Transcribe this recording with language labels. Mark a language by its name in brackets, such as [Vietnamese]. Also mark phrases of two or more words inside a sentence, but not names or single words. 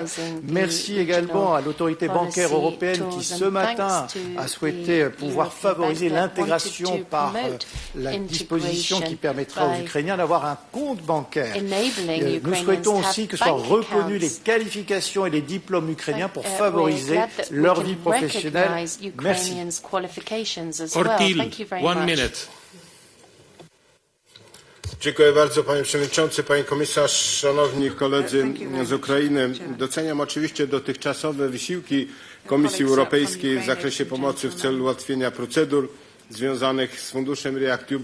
[French] Merci également à l'autorité bancaire européenne qui ce matin a souhaité pouvoir favoriser l'intégration par la disposition qui permettra aux Ukrainiens d'avoir un compte bancaire. Nous souhaitons aussi que soient reconnues les qualifications et les diplômes ukrainiens pour favoriser leur vie professionnelle. Merci. Ortil, 1 minute. [Polish] Dziękuję bardzo, panie przewodniczący, pani komisarz, szanowni koledzy z Ukrainy. Doceniam oczywiście dotychczasowe wysiłki Komisji Europejskiej w zakresie pomocy w celu ułatwienia procedur związanych z funduszem REACT-EU.